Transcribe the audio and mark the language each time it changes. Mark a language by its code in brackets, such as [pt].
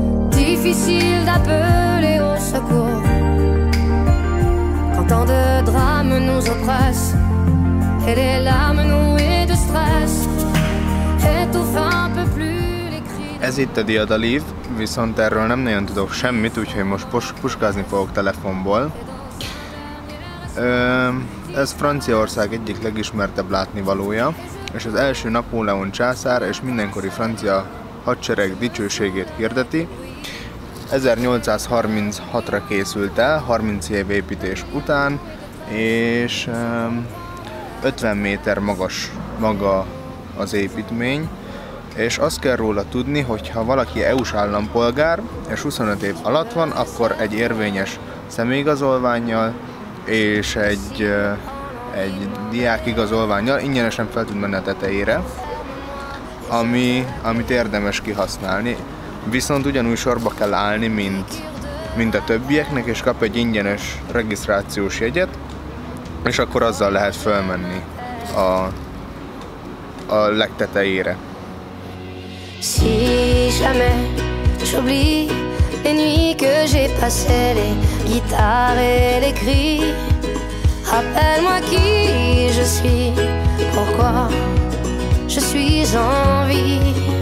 [fr] Difficile d'appeler au secours quand tant de drames nous oppressent et les larmes nouées de stress étouffent un peu plus les cris. [hu] Ez itt a diadalív, viszont erről nem nagyon tudok semmit, úgyhogy most puskázni fogok telefonból. Ez Franciaország egyik legismertebb látnivalója, és az első Napóleon császár és mindenkori francia hadsereg dicsőségét hirdeti. 1836-ra készült el, 30 év építés után, és 50 méter magas maga az építmény, és azt kell róla tudni, hogy ha valaki EU-s állampolgár és 25 év alatt van, akkor egy érvényes személyigazolvánnyal és egy diákigazolvánnyal ingyenesen fel tud menni a tetejére, amit érdemes kihasználni. Viszont ugyanúgy sorba kell állni, mint a többieknek, és kap egy ingyenes regisztrációs jegyet, és akkor azzal lehet fölmenni a legtetejére. [fr] Si jamais j'oublie les nuits que j'ai passées, les guitares et les cris, rappelle-moi qui je suis, pourquoi je suis en vie.